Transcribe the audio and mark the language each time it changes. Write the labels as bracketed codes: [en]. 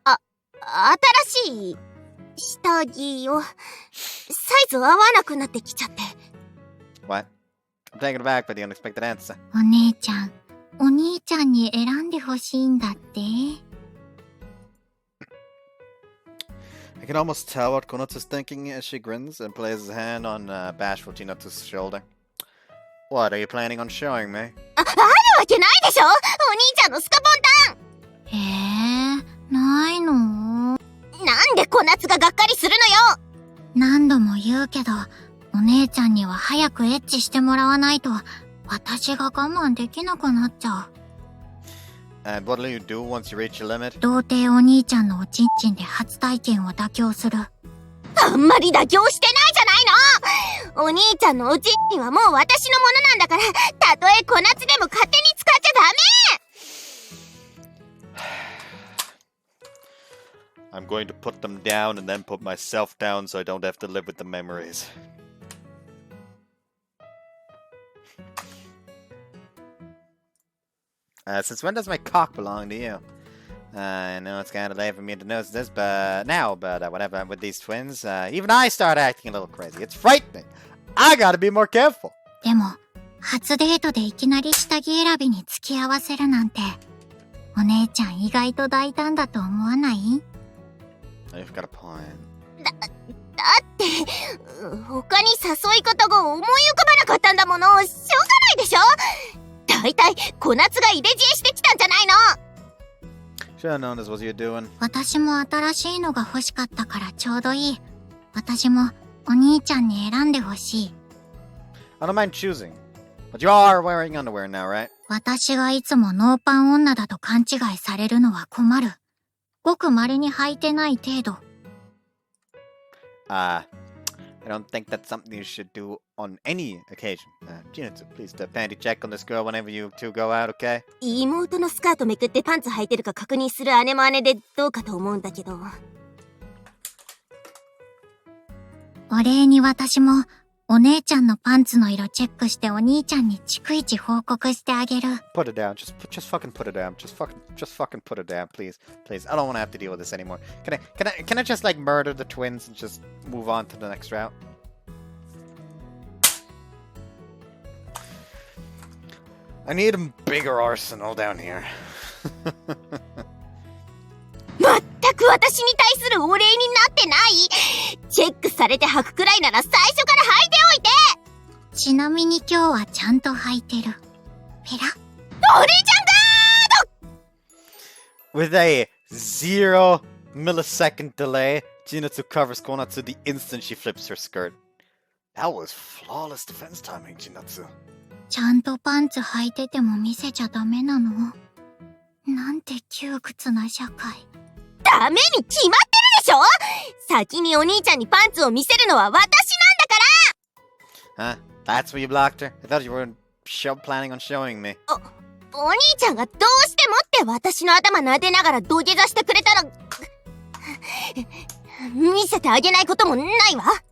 [ja] 新しい下着をサイズ合わなくなってきちゃって。 [en] What? I'm taken aback by the unexpected answer. [ja] お姉ちゃん、お兄ちゃんに選んでほしいんだって。 [en] I can almost tell what Konatsu's thinking as she grins and places a hand on bashful Chinatsu's shoulder. What, are you planning on showing me? [ja] あるわけないでしょ！お兄ちゃんのスカポンタン！ないの？なんで小夏ががっかりするのよ！何度も言うけど、お姉ちゃんには早くエッチしてもらわないと、私が我慢できなくなっちゃう。 [en] And what'll you do once you reach your limit? [ja] 童貞お兄ちゃんのおちんちんで初体験を妥協する。あんまり妥協してないじゃないの！お兄ちゃんのおちんちんはもう私のものなんだから、たとえ小夏でも勝手に使っちゃダメ！ [en] I'm going to put them down and then put myself down so I don't have to live with the memories. Since when does my cock belong to you? I know it's kind of late for me to notice this, but whatever. With these twins, even I start acting a little crazy. It's frightening. I gotta be more careful. [ja] でも、初デートでいきなり下着選びに付き合わせるなんて、お姉ちゃん意外と大胆だと思わない？ [en] You've got a point. [ja] だって、他に誘い方が思い浮かばなかったんだもの。しょうがないでしょ？だいたい小夏が入れ知恵してきたんじゃないの？ [en] Should've known this was you doing. [ja] 私も新しいのが欲しかったからちょうどいい。私もお兄ちゃんに選んでほしい。 [en] I don't mind choosing. But you are wearing underwear now, right? [ja] 私がいつもノーパン女だと勘違いされるのは困る。ごく稀に履いてない程度。 [en] I don't think that's something you should do on any occasion. Chinatsu, please panty check on this girl whenever you two go out, okay? [ja] 妹のスカートめくってパンツ履いてるか確認する姉も姉でどうかと思うんだけど。お礼に私もお姉ちゃんのパンツの色チェックしてお兄ちゃんに逐一報告してあげる。 [en] Put it down. Just fucking put it down. Just fucking put it down, please. Please. I don't want to have to deal with this anymore. Can I just like murder the twins and just move on to the next route? I need a bigger arsenal down here. [ja] まった私に対するお礼になってない。チェックされて履くくらいなら最初から履いておいて。ちなみに今日はちゃんと履いてる。ペラ。お姉ちゃんガード [en] With a 0 millisecond delay, Chinatsu covers Konatsu the instant she flips her skirt. That was flawless defense timing, Chinatsu. [ja] ちゃんとパンツ履いてても見せちゃダメなの？なんて窮屈な社会。ダメに決まってるでしょ。先にお兄ちゃんにパンツを見せるのは私なんだから。 [en] Huh? That's why you blocked her? I thought you were planning on showing me. [ja] お兄ちゃんがどうしてもって私の頭撫でながら土下座してくれたら見せてあげないこともないわ。